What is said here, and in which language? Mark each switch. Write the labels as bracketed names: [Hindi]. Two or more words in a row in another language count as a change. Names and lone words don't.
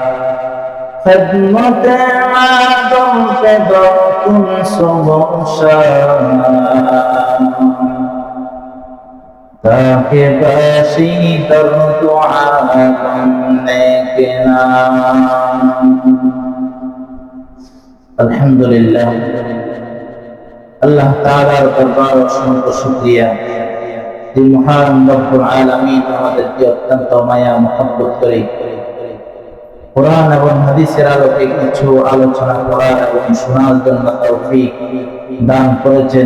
[Persian] خدمت ما در پہ در کن صبح شام تاکہ باشی در دو عالم نیک نام. [Bangla] আলহামদুলিল্লাহ, আল্লাহ তাআলার দরবারে অসংখ্য শুকরিয়া যে মহান [Arabic] رب العالمين [Bangla] আমাদেরকে অত্যন্ত মায়া মহব্বত করে কোরআন এবং হাদিসের আলোকে কিছু আলোচনা করার এবং শোনার জন্য তৌফিক দান করেছেন।